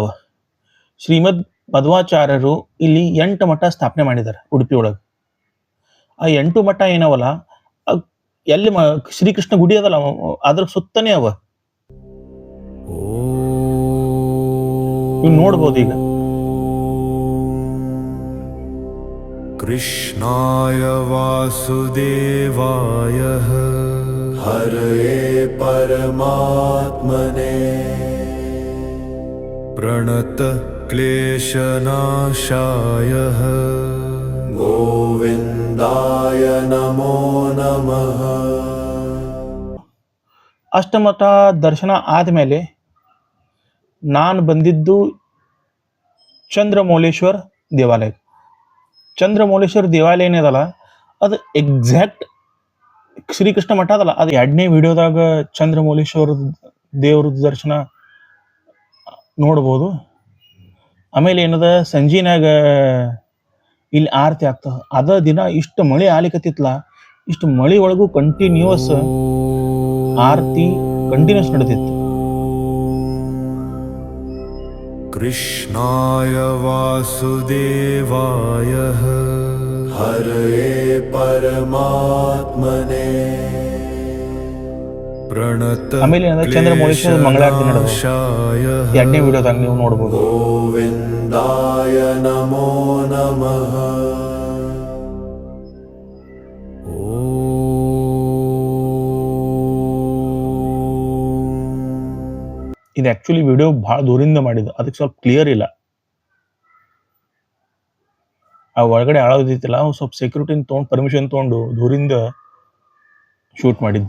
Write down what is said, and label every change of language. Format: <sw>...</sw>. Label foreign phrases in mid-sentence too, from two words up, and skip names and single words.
<kn>ಶ್ರೀಮದ್ ಮಧ್ವಾಚಾರ್ಯರು ಇಲ್ಲಿ 8 ಮಠ ಸ್ಥಾಪನೆ ಮಾಡಿದ್ದಾರೆ ಉಡುಪಿ ಒಳಗೆ. ಆ 8 ಮಠ ಏನವಲ್ಲ, ಎಲ್ಲಿ ಶ್ರೀಕೃಷ್ಣ ಗುಡಿ ಅದಲ್ಲ ಅದ್ರ ಸುತ್ತನೇ ಅವ. ನೀವು ನೋಡ್ಬೋದು ಈಗ.</kn> <sa>कृष्णाय वासुदेवाय हरये परमात्मने प्रणत क्लेशनाशाय गोविन्दाय नमो नमः.</sa> <kn>ಅಷ್ಟಮಠ ದರ್ಶನ ಆದಮೇಲೆ ನಾನು ಬಂದಿದ್ದು ಚಂದ್ರಮೌಳೇಶ್ವರ ದೇವಾಲಯ. ಚಂದ್ರಮೌಳೇಶ್ವರ ದೇವಾಲಯ ಏನದಲ್ಲ, ಅದು ಎಕ್ಸಾಕ್ಟ್ ಶ್ರೀಕೃಷ್ಣ ಮಠ ಅದಲ್ಲ, ಅದು 2ನೇ ವಿಡಿಯೋದಾಗ ಚಂದ್ರಮೌಳೇಶ್ವರ ದೇವ್ರದ್ದು ದರ್ಶನ ನೋಡ್ಬೋದು. ಆಮೇಲೆ ಏನದ, ಸಂಜೆನಾಗ ಇಲ್ಲಿ ಆರತಿ ಆಗ್ತದ. ಅದ ದಿನ ಇಷ್ಟು ಮಳೆ ಆಲಿಕತ್ತಿತ್ಲ, ಇಷ್ಟು ಮಳೆ ಒಳಗೂ ಕಂಟಿನ್ಯೂಸ್ ಆರತಿ ಕಂಟಿನ್ಯೂಸ್ ನಡೆದಿತ್ತು.</kn> <sa>कृष्णाय वासुदेवाय हरये परमात्मने प्रणत</sa> <kn>ಆಮೇಲೆ ಏನದ, ಚಂದ್ರಮೌಳೇಶ್ವರ ಮಂಗಳಾರತಿ ನಡೆದ 2ನೇ ವಿಡಿಯೋದಾಗ ನೀವು ನೋಡ್ಬೋದು.</kn> <sa>गोविन्दाय नमो नमः.</sa> <kn>ಇದು ಆ್ಯಕ್ಚುಲಿ ವಿಡಿಯೋ ಭಾಳ ದೂರಿಂದ ಮಾಡಿದ್ದು, ಅದಕ್ಕೆ ಸ್ವಲ್ಪ ಕ್ಲಿಯರ್ ಇಲ್ಲ. ಆ ಒಳಗಡೆ ಆಳೋದಿತ್ತಿಲ್ಲ, ಸ್ವಲ್ಪ ಸೆಕ್ಯೂರಿಟಿನ ತೊಗೊಂಡು ಪರ್ಮಿಷನ್ ತೊಗೊಂಡು ದೂರಿಂದ ಶೂಟ್ ಮಾಡಿದ್ದು.</kn>